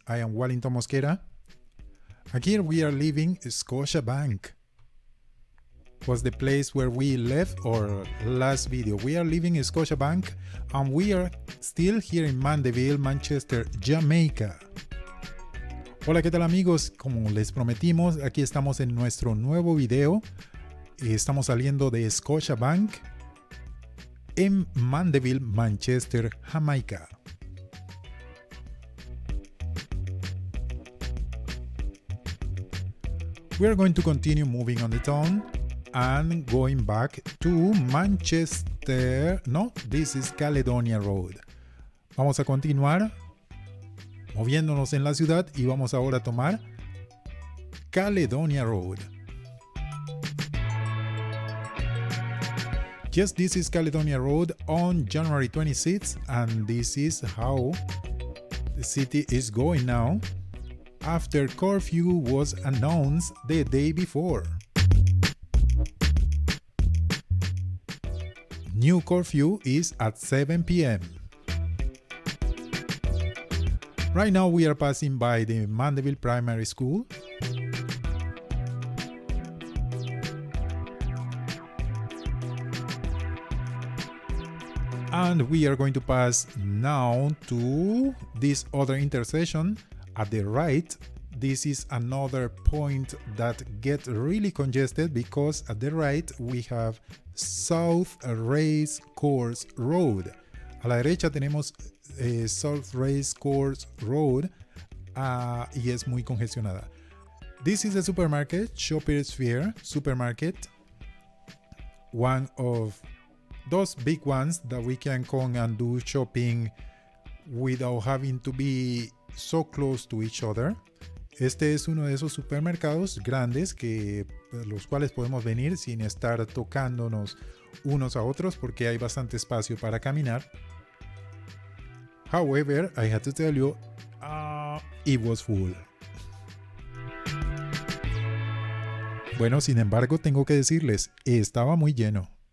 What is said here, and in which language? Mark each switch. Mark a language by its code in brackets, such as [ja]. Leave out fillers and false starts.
[en] I am Walinton Mosquera. And here we are leaving Scotiabank. Was the place where we left our last video. We are leaving Scotiabank and we are still here in Mandeville, Manchester, Jamaica. [es] Hola, ¿qué tal amigos? Como les prometimos, aquí estamos en nuestro nuevo video. Estamos saliendo de Scotiabank en Mandeville, Manchester, Jamaica. [en] We are going to continue moving on the town and going back to Manchester. No, this is Caledonia Road. [es] Vamos a continuar moviéndonos en la ciudad y vamos ahora a tomar Caledonia Road. [en] Yes, this is Caledonia Road on January 26th, and this is how the city is going now after curfew was announced the day before. New curfew is at 7 p.m. Right now we are passing by the Mandeville Primary School. And we are going to pass now to this other intersection at the right. This is another point that gets really congested because at the right we have South Race Course Road. [es] A la derecha tenemos South Race Course Road y es muy congestionada. [en] This is a supermarket, Shoppers Fair Supermarket. One of those big ones that we can come and do shopping without having to be so close to each other. [es] Este es uno de esos supermercados grandes que los cuales podemos venir sin estar tocándonos unos a otros porque hay bastante espacio para caminar. [en] However, I had to tell you, it was full. [es] Bueno, sin embargo, tengo que decirles, estaba muy lleno.